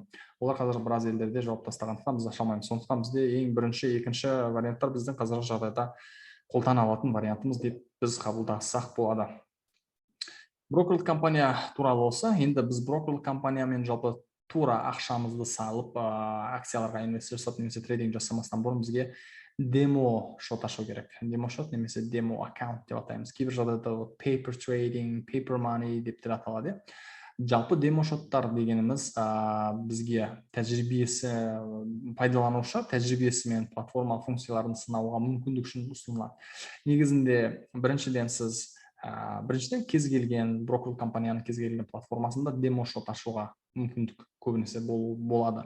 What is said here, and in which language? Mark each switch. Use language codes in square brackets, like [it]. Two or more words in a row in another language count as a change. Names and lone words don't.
[kk] Олар қазір біраз елдерде жауып тастағандықтан біз аша алмаймыз. Сондықтан бізде ең бірінші, екінші варианттар біздің қазіргі жағдайда қолдана алатын вариантымыз деп біз қабылдасақ болады. Брокерлік компания туралы болса, енді біз брокерлік компаниямен жалпы тура ақшамызды салып, акцияларға инвестиция жасап немесе трейдинг жасамастан бұрын бізге демо шот ашу керек. Демо шот немесе демо аккаунт деп атаймыз. Кейбір жағдайда [en] paper trading, paper money [kk] деп те аталады. Жалпы демо шоттар дегеніміз бізге тәжірибесі, пайдаланушы тәжірибесі мен платформалық функцияларын сынауға мүмкіндік үшін ұсынылады. Негізінде біріншіден кез келген брокерлік компанияның кез келген платформасында демо шот ашуға мүмкіндік көбінесе болады.